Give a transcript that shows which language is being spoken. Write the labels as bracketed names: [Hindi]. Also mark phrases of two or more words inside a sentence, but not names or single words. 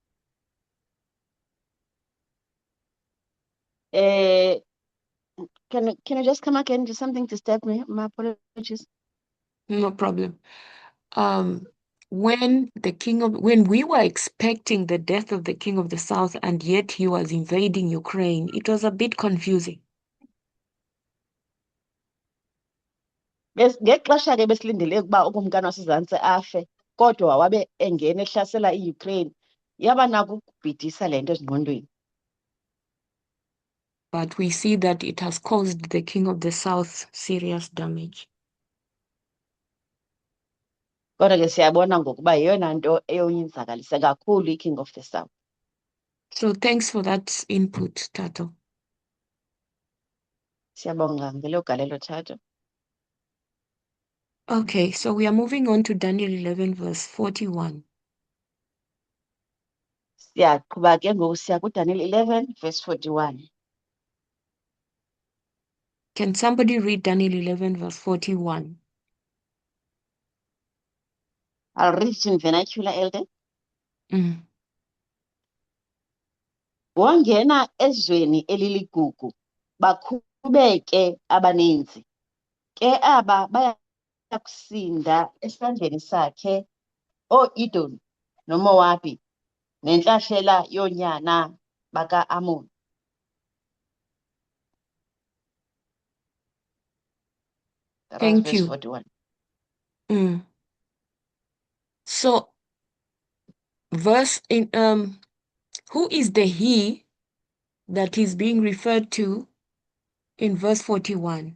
[English] Can you just come again? Just something disturbed me. My apologies. no problem. When we were expecting the death of the King of the South and yet he was invading Ukraine, it was a bit confusing. [Xhosa] Ngexesha ke besilindele ukuba ukumkani waseZantsi afe kodwa wabe engena ehlasela iUkraine, yaba nako ukubhidisa le nto ezingqondweni. [English] But we see that it has caused the King of the South serious damage. [Xhosa] Kodwa ke siyabona ngokuba yeyona nto eyonzakalise kakhulu [English] iKing of the South. So thanks for that input, Tato. [Xhosa] Siyabonga ngelo galelo, Thato. [English] Okay, so we are moving on to Daniel 11 verse 41. [Xhosa] Siyaqhuba ke ngoku siya kuDaniel 11 verse 41. [English] Can somebody read Daniel 11 verse 41? I'll read it in vernacular, Elder. [Xhosa] wangena ezweni eliligugu bakhubeke abaninzi, ke aba baya kusinda esandleni sakhe ooEdom noMowabi nentlahlela yoonyana baka-Amoni. [English] That was Thank verse you. 41. So who is the he that is being referred to in verse 41?